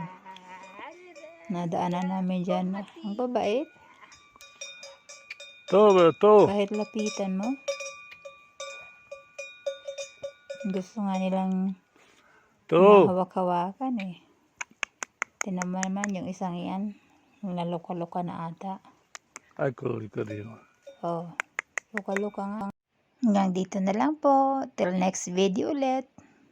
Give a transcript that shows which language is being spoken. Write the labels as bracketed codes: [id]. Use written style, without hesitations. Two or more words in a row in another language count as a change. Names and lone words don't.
[tl] Nadaanan namin dyan. Ang babait. To. Kahit lapitan mo. Gusto nga nilang mahawak-hawakan eh. Tinan mo naman yung isang yan. Naluka-luka na ata. [it] Eccolo lì carino. [tl] Oh, luka-luka nga. Hanggang dito na lang po. [en] Till next video ulit.